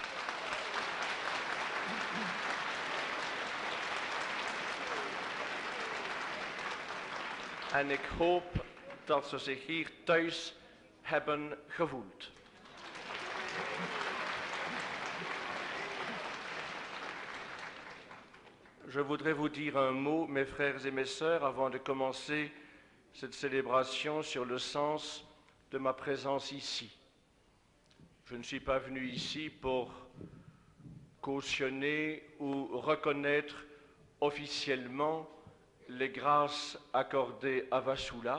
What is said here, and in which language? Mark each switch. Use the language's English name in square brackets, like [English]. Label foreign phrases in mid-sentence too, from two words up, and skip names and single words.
[Dutch] En ik hoop dat ze zich hier thuis hebben gevoeld. [French] Je voudrais vous dire un mot, mes frères et mes sœurs, avant de commencer cette célébration sur le sens de ma présence ici. Je ne suis pas venu ici pour cautionner ou reconnaître officiellement les grâces accordées à Vassula.